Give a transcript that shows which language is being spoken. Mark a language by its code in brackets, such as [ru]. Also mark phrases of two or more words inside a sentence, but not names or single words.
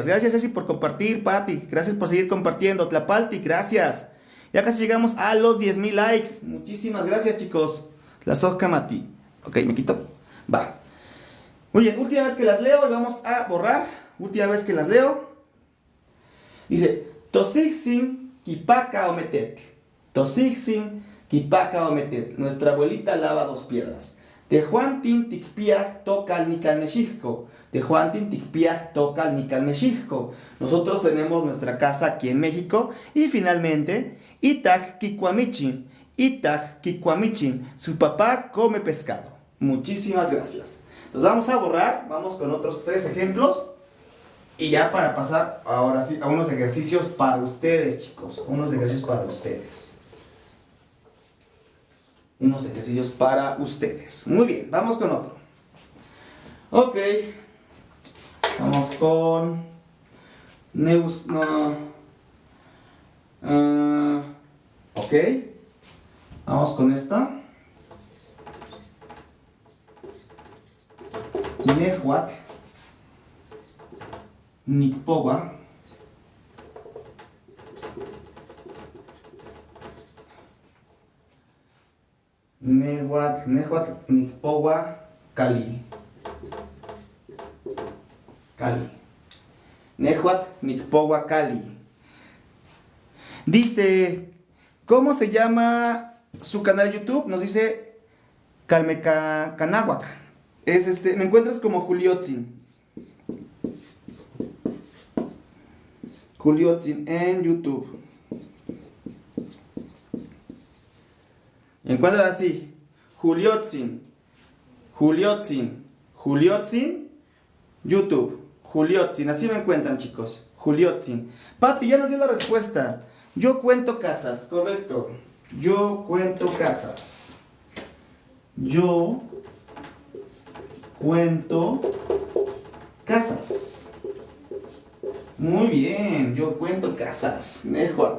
[es] Gracias, Ceci, por compartir, Pati. Gracias por seguir compartiendo. Tlapalti, gracias. Ya casi llegamos a los 10,000 likes. Muchísimas gracias, chicos. La Sokamati. Ok, me quito. Va. Muy bien, última vez que las leo y vamos a borrar. Última vez que las leo. Dice, [nah] Tosixin kipaka ometet. Tosixin kipaka ometet. [es] Nuestra abuelita lava 2 piedras. [nah] Tehuantin tikpiak tokal nikalmexijco. Tehuantin tikpiak tokal nikalmexijco. [es] Nosotros tenemos nuestra casa aquí en México. Y finalmente, [nah] Itak kikuamichin. Itak kikuamichin. [es] Su papá come pescado. Muchísimas gracias. Los vamos a borrar. Vamos con otros 3 ejemplos. Y ya para pasar ahora sí a unos ejercicios para ustedes, chicos. Unos ejercicios para ustedes. Unos ejercicios para ustedes. Muy bien, vamos con otro. Ok. Vamos con... ok. Vamos con esta. [nah] Nehuatl. Nikpowa. Nehuatl, Nikpowa, Cali. Cali. Nehuatl, Nikpowa, Cali. [es] Dice, ¿cómo se llama su canal de YouTube? Nos dice Calmeca Canáhuac. Me encuentras como Juliotzin. Juliotzin en YouTube. Me encuentras así. Juliotzin. Juliotzin. Juliotzin. YouTube. Juliotzin. Así me encuentran, chicos. Juliotzin. Pati, ya nos dio la respuesta. Yo cuento casas. Correcto. Yo cuento casas. Yo cuento casas. Muy bien. Yo cuento casas. Mejor.